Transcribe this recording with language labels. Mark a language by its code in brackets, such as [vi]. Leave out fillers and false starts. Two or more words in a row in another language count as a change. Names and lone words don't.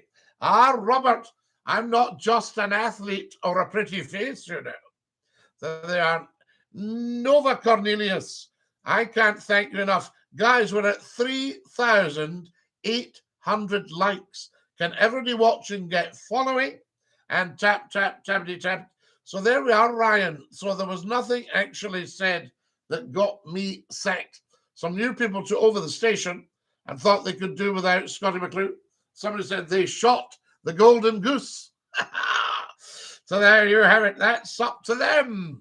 [en] Robert, I'm not just an athlete or a pretty face, you know. So they are. Nova Cornelius, I can't thank you enough. Guys, we're at 3,800 likes. Can everybody watching get following and tap, tap, tappity, tap? So there we are, Ryan. So there was nothing actually said that got me sacked. Some new people took over the station and thought they could do without Scottie McClue. Somebody said they shot the golden goose. So there you have it. That's up to them.